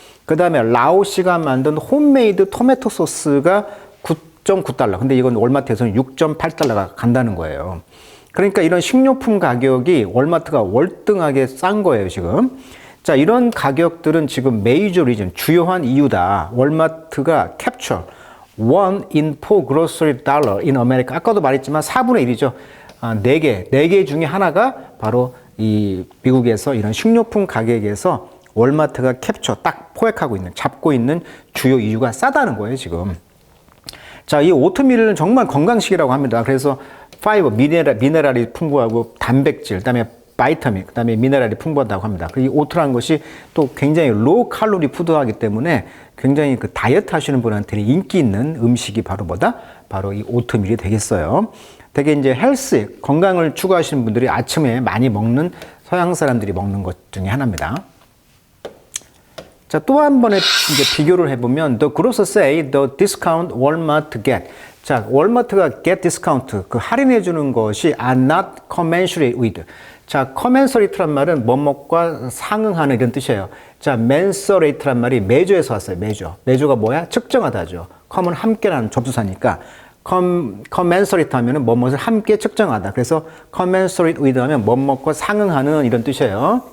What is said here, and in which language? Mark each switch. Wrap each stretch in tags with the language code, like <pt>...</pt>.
<ko>그 다음에 라오시가 만든 홈메이드 토마토 소스가 9.9달러. 근데 이건 월마트에서는 6.8달러가 간다는 거예요. 그러니까 이런 식료품 가격이 월마트가 월등하게 싼 거예요, 지금. 자, 이런 가격들은 지금 메이저 리즌, 주요한 이유다. 월마트가 캡처,</ko> <en>1 in 4 grocery dollar in America.</en> <ko>아까도 말했지만 4분의 1이죠. 4개 중에 하나가 바로 이 미국에서 이런 식료품 가격에서 월마트가 캡처, 딱 포획하고 있는, 잡고 있는 주요 이유가 싸다는 거예요, 지금. 자, 이 오트밀은 정말 건강식이라고 합니다. 그래서 파이버, 미네랄이 풍부하고 단백질, 그다음에 바이타민, 그다음에 미네랄이 풍부하다고 합니다. 이 오트라는 것이 또 굉장히 로우 칼로리 푸드이기 때문에 굉장히 그 다이어트 하시는 분한테 인기 있는 음식이 바로 뭐다? 바로 이 오트밀이 되겠어요. 되게 이제 헬스, 건강을 추구하시는 분들이 아침에 많이 먹는 서양 사람들이 먹는 것 중에 하나입니다. 자, 또 한 번에 이제 비교를 해보면</ko> <en>The grocer say the discount Walmart get.</en> <ko>자, 월마트가</ko> <en>get discount,</en> <ko>그 할인해주는 것이</ko> <en>are not commensurate with.</en> <ko>자, commensurate란 말은 뭐뭐과 상응하는 이런 뜻이에요. 자, mensurate란 말이 매조에서 왔어요. 매조가 뭐야? 측정하다죠. com은 함께라는 접수사니까 commensurate 하면은 뭐뭐를 함께 측정하다. 그래서 commensurate with 하면 뭐뭐과 상응하는 이런 뜻이에요.</ko>